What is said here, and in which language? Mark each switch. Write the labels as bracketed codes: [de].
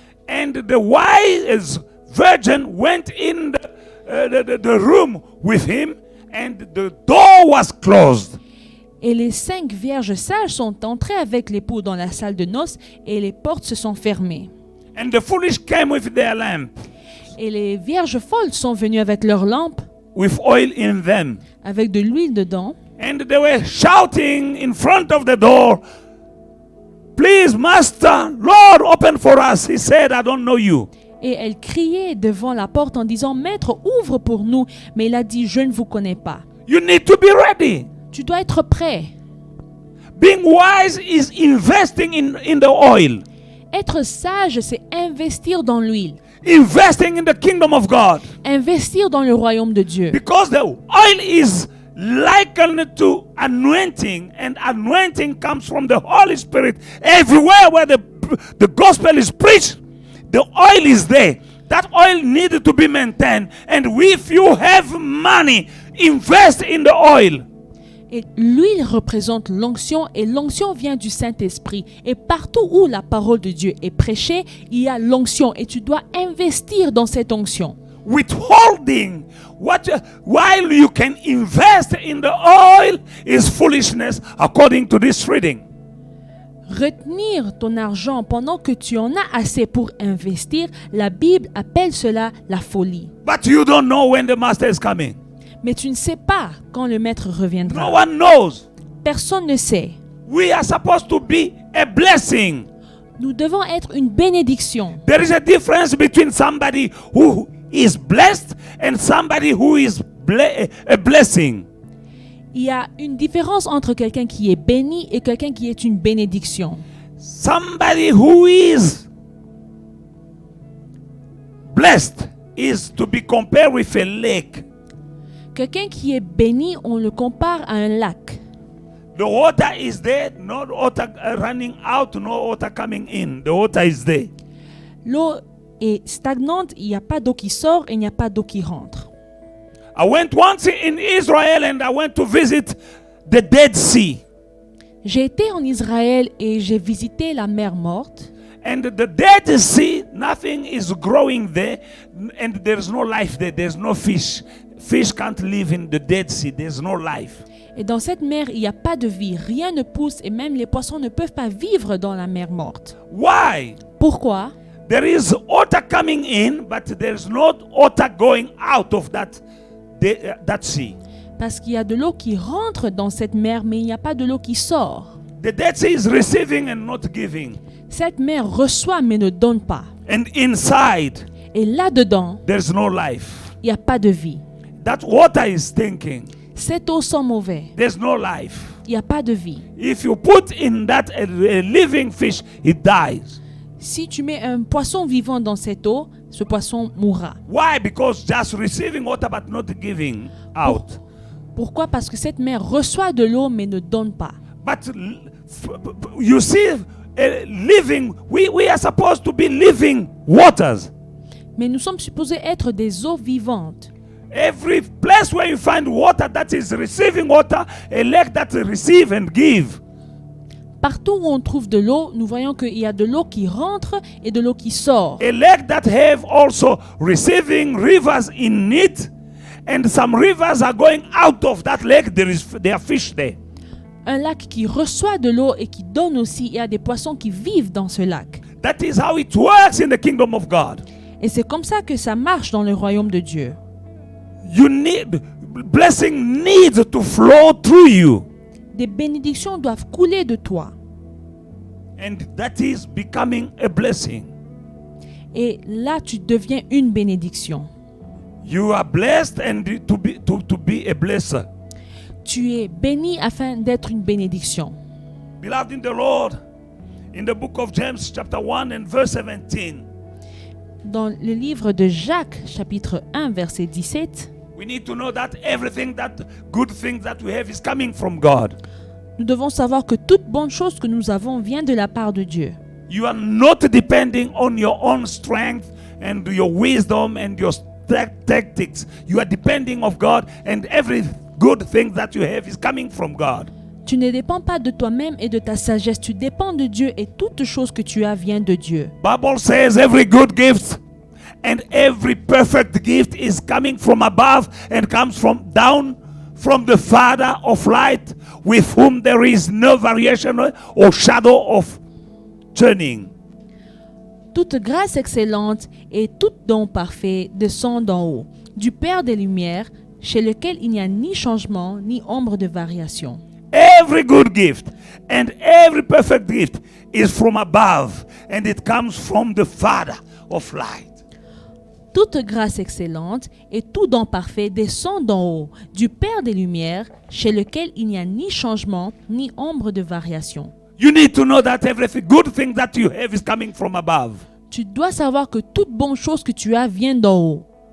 [en] And the wise virgin went in the room with him, and the door was closed. [fr] Et les 5 vierges sages sont entrées avec l'époux dans la salle de noces et les portes se sont fermées. [en] And the foolish came with their lamp, [fr] Et les vierges folles sont venues avec leurs lampes, [en] with oil in them. [fr] avec de l'huile dedans. [en] And they were shouting in front of the door, please, Master, Lord, open for us. He said, I don't know you. [fr] Et elles criaient devant la porte en disant, Maître, ouvre pour nous. Mais il a dit, je ne vous connais pas. [en] You need to be ready. [fr] Tu dois être prêt. [en] Being wise is investing in the oil. [fr] Être sage, c'est investir dans l'huile. [en] Investing in the kingdom of God. [fr] Investir dans le royaume de Dieu. [en] Because the oil is likened to anointing, and anointing comes from the Holy Spirit. Everywhere where the gospel is preached, the oil is there. That oil needed to be maintained. And if you have money, invest in the oil. [fr] Et l'huile représente l'onction et l'onction vient du Saint-Esprit. Et partout où la parole de Dieu est prêchée, il y a l'onction et tu dois investir dans cette onction. [en] Withholding while you can invest in the oil is foolishness according to this reading. [fr] Retenir ton argent pendant que tu en as assez pour investir, la Bible appelle cela la folie. [en] But you don't know when the master is coming. [fr] Mais tu ne sais pas quand le maître [en] No [fr] reviendra. [en] one knows. [fr] Personne ne sait. [en] We are supposed to be a blessing. [fr] Nous devons être une bénédiction. [en] There is a difference between somebody who is blessed and somebody who is a blessing. [fr] Il y a une différence entre quelqu'un qui est béni et quelqu'un qui est une bénédiction. [en] Somebody who is blessed is to be compared with a lake. [fr] Quelqu'un qui est béni, on le compare à un lac. [en] The water is there, no water running out, no water coming in. The water is there. [fr] L'eau est stagnante, il n'y a pas d'eau qui sort et il n'y a pas d'eau qui rentre. [en] I went once in Israel and I went to visit the Dead Sea. [fr] J'ai été en Israël et j'ai visité la mer morte. [en] And the Dead Sea, nothing is growing there and there's no life there. There's no fish. Fish can't live in the Dead Sea. There's no life. [fr] Et dans cette mer, il n'y a pas de vie. Rien ne pousse et même les poissons ne peuvent pas vivre dans la mer morte. [en] Why? [fr] Pourquoi? [en] There is water coming in, but there's no water going out of that sea. [fr] Parce qu'il y a de l'eau qui rentre dans cette mer, mais il n'y a pas de l'eau qui sort. [en] The Dead Sea is receiving and not giving. [fr] Cette mer reçoit mais ne donne pas. [en] And inside, [fr] Et là-dedans, [en] there's no life. [fr] il n'y a pas de vie. [en] That water is stinking. [fr] Cette eau sent mauvais. [en] There's no life. [fr] Il n'y a pas de vie. [en] If you put in that a living fish, it dies. [fr] Si tu mets un poisson vivant dans cette eau, ce poisson mourra. [en] Why? Because just receiving water but not giving out. [fr] Pourquoi? Parce que cette mer reçoit de l'eau mais ne donne pas. [en] But you see, living, we are supposed to be living waters. [fr] Mais nous sommes supposés être des eaux vivantes. [en] Every place where you find water that is receiving water, a lake that receive and give. [fr] Partout où on trouve de l'eau, nous voyons qu'il y a de l'eau qui rentre et de l'eau qui sort. [en] A lake that have also receiving rivers in it, and some rivers are going out of that lake. There are fish there. [fr] Un lac qui reçoit de l'eau et qui donne aussi, il y a des poissons qui vivent dans ce lac. [en] That is how it works in the kingdom of God. [fr] Et c'est comme ça que ça marche dans le royaume de Dieu. [en] You need blessing needs to flow through you. [fr] Des bénédictions doivent couler de toi. [en] And that is becoming a blessing. [fr] Et là, tu deviens une bénédiction. [en] You are blessed and to be a blesser. [fr] Tu es béni afin d'être une bénédiction. [en] Beloved in the Lord, in the book of James chapter 1 and verse 17. [fr] Dans le livre de Jacques, chapitre 1, verset 17, [en] We need to know that everything that good things that we have is coming from God. [fr] nous devons savoir que toute bonne chose que nous avons vient de la part de Dieu. [en] You are not depending on your own strength and your wisdom and your tactics. You are depending on God, and every good thing that you have is coming from God. [fr] Tu ne dépends pas de toi-même et de ta sagesse. Tu dépends de Dieu et toute chose que tu as vient de Dieu. [en] Bible says every good gift and every perfect gift is coming from above and comes from down from the Father of light, with whom there is no variation or shadow of turning. [fr] Toute grâce excellente et tout don parfait descend d'en haut, du Père des Lumières, chez lequel il n'y a ni changement ni ombre de variation. [en] Every good gift and every perfect gift is from above, and it comes from the Father of light. [fr] Toute grâce excellente et tout don parfait descend d'en haut, du Père des Lumières, chez lequel il n'y a ni changement ni ombre de variation. [en] You need to know that every good thing that you have is coming from above. [fr] Tu dois savoir que toute bonne chose que tu as vient d'en haut.